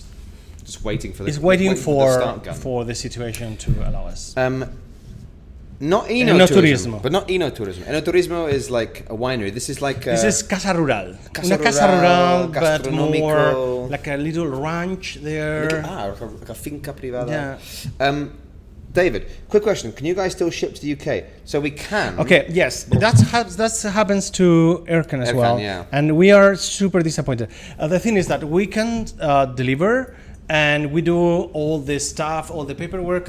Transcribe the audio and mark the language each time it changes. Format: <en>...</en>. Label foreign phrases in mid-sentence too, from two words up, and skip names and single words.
<en>just waiting for the waiting the for start gun. for the situation to allow us. Not Enoturismo. enoturismo, but not enoturismo. Enoturismo is like a winery. This is like</en> <es>This is Casa Rural.</es> <en>Casa</en> <es>Una Casa</es> <en>Rural, Rural, but gastronomico. more like a little ranch there. like a</en> <es>finca privada.</es> <en>Yeah. David, quick question: can you guys still ship to the UK? So we can. Okay, yes, that happens to Erkan as Erkan, well, yeah. and we are super disappointed. The thing is that we can deliver, and we do all the stuff, all the paperwork.</en>